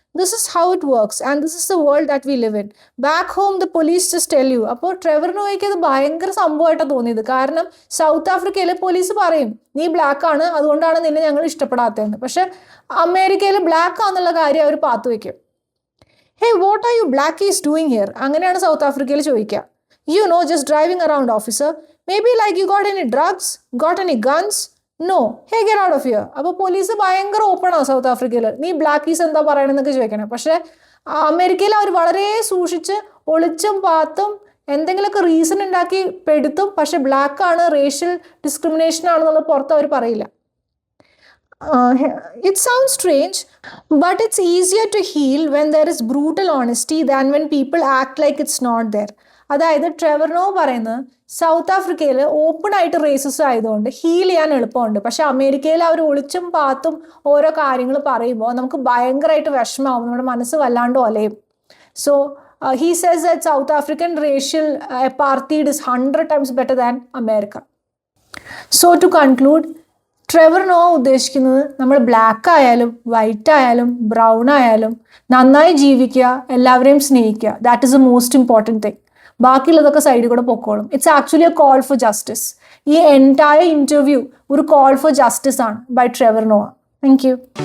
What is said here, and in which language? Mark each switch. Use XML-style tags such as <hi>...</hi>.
<en>This is how it works and this is the world that we live in. Back home the police just tell you.</en> <ml>അപ്പോൾ Trevor നോയ്ക്ക് അത് ഭയങ്കര സംഭവമായിട്ടാണ് തോന്നിയത്. കാരണം south ആഫ്രിക്കയിലെ police പറയും നീ ബ്ലാക്ക് ആണ്, അതുകൊണ്ടാണ് നിന്നെ ഞങ്ങൾ ഇഷ്ടപ്പെടാത്തതെന്ന്. പക്ഷെ അമേരിക്കയിൽ ബ്ലാക്ക് ആണെന്നുള്ള കാര്യം അവർ പാത്തു വയ്ക്കും.</ml> <en>"Hey, what are you blackies doing here?"</en> <ml>അങ്ങനെയാണ് സൗത്ത് ആഫ്രിക്കയിൽ ചോദിക്കുക.</ml> <en>"You know, just driving around, officer. Maybe like you got any drugs? Got any guns?" "No." "Hey, get out of here."</en> <ml>അപ്പോൾ പോലീസ് ഭയങ്കര ഓപ്പണാണ് south ആഫ്രിക്കയിൽ. നീ Blackie's എന്താ പറയണമെന്നൊക്കെ ചോദിക്കണം. പക്ഷേ അമേരിക്കയിൽ അവർ വളരെ സൂക്ഷിച്ച് ഒളിച്ചും പാത്തും എന്തെങ്കിലുമൊക്കെ റീസൺ ഉണ്ടാക്കി പെടുത്തും. പക്ഷെ ബ്ലാക്കാണ്, റേഷ്യൽ ഡിസ്ക്രിമിനേഷൻ ആണെന്നുള്ളത് പുറത്ത് അവർ പറയില്ല.</ml> <en>It sounds strange, but it's easier to heal when there is brutal honesty than when people act like it's not there.</en> <ml>അതായത് ട്രെവർ നോ പറയുന്നത് സൗത്ത് ആഫ്രിക്കയിൽ ഓപ്പൺ ആയിട്ട് റേസിസം ആയതുകൊണ്ട് ഹീൽ ചെയ്യാൻ എളുപ്പമുണ്ട്. പക്ഷെ അമേരിക്കയിൽ അവർ ഒളിച്ചും പാത്തും ഓരോ കാര്യങ്ങൾ പറയുമ്പോൾ നമുക്ക് ഭയങ്കരമായിട്ട് വിഷമാവും, നമ്മുടെ മനസ്സ് വല്ലാണ്ട് ഒലയും.</ml> <en>So he says that South African racial apartheid is 100 times better than America. So to conclude,</en> <ml>Trevor no ഉദ്ദേശിക്കുന്നത് നമ്മൾ ബ്ലാക്ക് ആയാലും വൈറ്റ് ആയാലും ബ്രൗൺ ആയാലും നന്നായി ജീവിക്കുക, എല്ലാവരെയും സ്നേഹിക്കുക.</ml> <en>That is a most important thing.</en> <ml>ബാക്കിയുള്ളതൊക്കെ സൈഡിൽ കൂടെ പൊക്കോളും.</ml> <en>It's actually a call for justice.</en> <ml>ഈ എൻറ്റയർ ഇൻ്റർവ്യൂ ഒരു കോൾ ഫോർ ജസ്റ്റിസ് ആണ് by Trevor Nova.</ml> <en>Thank you.</en>